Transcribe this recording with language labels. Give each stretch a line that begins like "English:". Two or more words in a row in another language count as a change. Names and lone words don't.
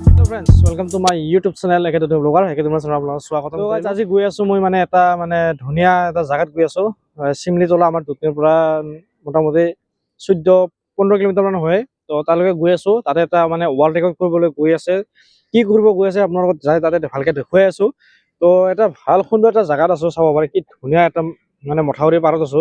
English: friends, welcome to my YouTube channel Ekedo Vlogger.
Assamese: Ekedo channel আপোনালোকক স্বাগতম। তো গাইজ আজি গৈ আছো মই এটা ধুনীয়া এটা জাগাত গৈ আছো। চিমলিতলা আমাৰ দুধনৈৰ পৰা মোটামুটি 14-15 কিলোমিটাৰ মান হয়। তো তালৈকে গৈ আছো। তাতে এটা
English: world record
Assamese: কৰিবলৈ গৈ আছে। কি কৰিব গৈ আছে আপোনালোকক যাই তাতে ভালকে দেখুৱাই আছো। তো এটা ভাল সুন্দৰ এটা জাগাত আছো, চাব পাৰে কি ধুনীয়া এটা মথাউৰি পাৰত আছো।